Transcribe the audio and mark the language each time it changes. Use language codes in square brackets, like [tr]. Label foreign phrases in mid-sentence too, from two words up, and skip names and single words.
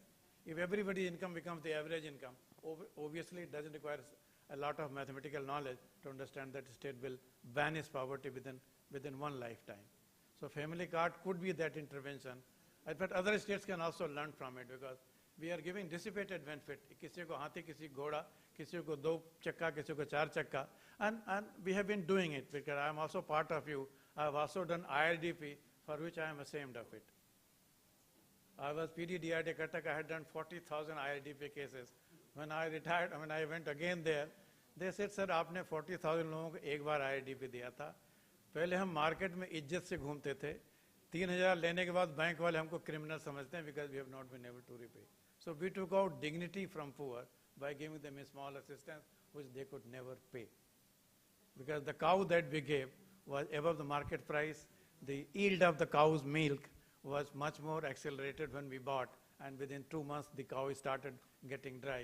[en] If everybody's income becomes the average income, obviously it doesn't require a lot of mathematical knowledge to understand that state will banish poverty within one lifetime. So family card could be that intervention. But other states can also learn from it because we are giving dissipated benefit. [hi] किसी को हाथी, किसी घोड़ा, किसी को 2 चक्का, किसी को 4 चक्का. [en] And we have been doing it because I am also part of you. I have also done IRDP for which I am ashamed of it. I was PD DRD Katak, I had done 40,000 IRDP cases. When I retired, when I went again there, they said, [hi] sir, आपने 40,000 लोगों को एक बार IRDP दिया था. पहले हम मार्केट में इज्जत से घूमते थे. 3,000 लेने के बाद बैंक वाले हमको क्रिमिनल समझते हैं [en] because we have not been able to repay. So we took out dignity from poor by giving them a small assistance which they could never pay. Because the cow that we gave was above the market price. The yield of the cow's milk was much more accelerated when we bought, and within 2 months the cow started getting dry.